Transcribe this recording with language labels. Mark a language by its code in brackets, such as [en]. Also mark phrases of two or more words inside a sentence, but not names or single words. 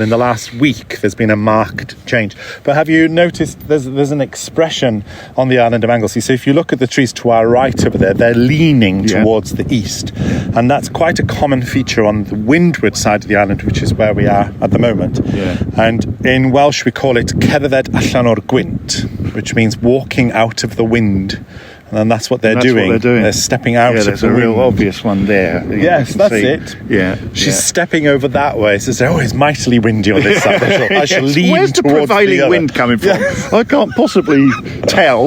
[en] In the last week, there's been a marked change. But have you noticed there's an expression on the island of Anglesey? So if you look at the trees to our right over there, they're leaning towards the east. And that's quite a common feature on the windward side of the island, which is where we are at the moment. Yeah. And in Welsh, we call it [cy] cerdded allan o'r gwynt, [en] which means walking out of the wind. And that's what they're doing. They're stepping out of the wind. There's a real obvious one there. Yes, that's it. Yeah. She's stepping over that way. So it's mightily windy on this side. I shall lean Where's the towards prevailing wind coming from? I can't possibly tell.